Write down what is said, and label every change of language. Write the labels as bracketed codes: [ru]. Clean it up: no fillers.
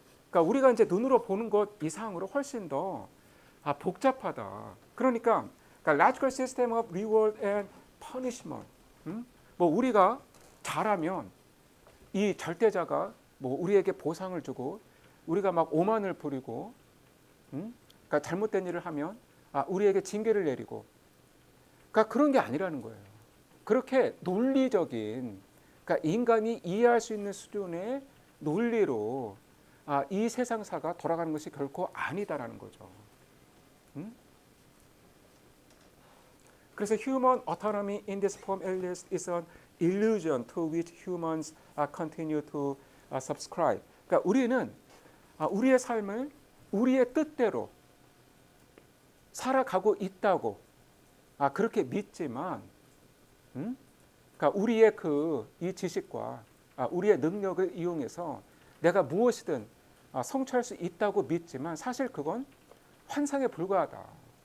[ko] 그러니까 우리가 이제 눈으로 보는 것 이상으로 훨씬 더 복잡하다. 그러니까 [en] logical system of reward and punishment. [ko] 뭐 우리가 잘하면 이 절대자가 뭐 우리에게 보상을 주고 우리가 막 오만을 부리고, 그러니까 잘못된 일을 하면 우리에게 징계를 내리고, 그러니까 그런 게 아니라는 거예요. 그렇게 논리적인, 그러니까 인간이 이해할 수 있는 수준의 논리로 이 세상사가 돌아가는 것이 결코 아니다라는 거죠. 그래서 [en] human autonomy in this form is an illusion to which humans continue to subscribe. [ko] 그러니까 우리는 우리의 삶을 우리의 뜻대로 살아가고 있다고 그렇게 믿지만, 그러니까 우리의 이 지식과 우리의 능력을 이용해서 내가 무엇이든 성취할 수 있다고 믿지만 사실 그건 환상에 불과하다.